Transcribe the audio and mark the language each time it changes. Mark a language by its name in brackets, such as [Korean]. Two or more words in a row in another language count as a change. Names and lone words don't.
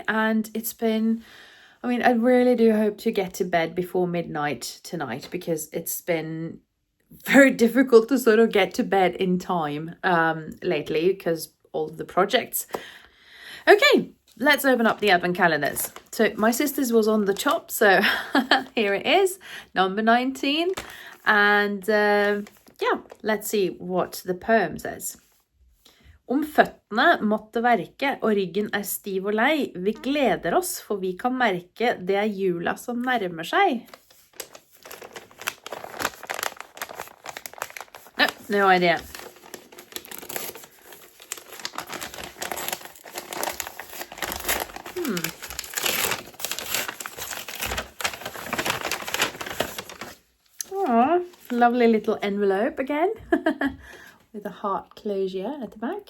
[English] And it's been, I mean, I really do hope to get to bed before midnight tonight, because it's been very difficult to sort of get to bed in time lately because all of the projects. Okay, let's open up the advent calendars. So my sister's was on the top, so here it is, number 19. And yeah, let's see what the poem says. [Norwegian] Om føttene måtte verke, og ryggen stiv og lei, vi gleder oss, for vi kan merke det jula som nærmer seg. [English] No idea. Oh, lovely little envelope again with a heart closure at the back.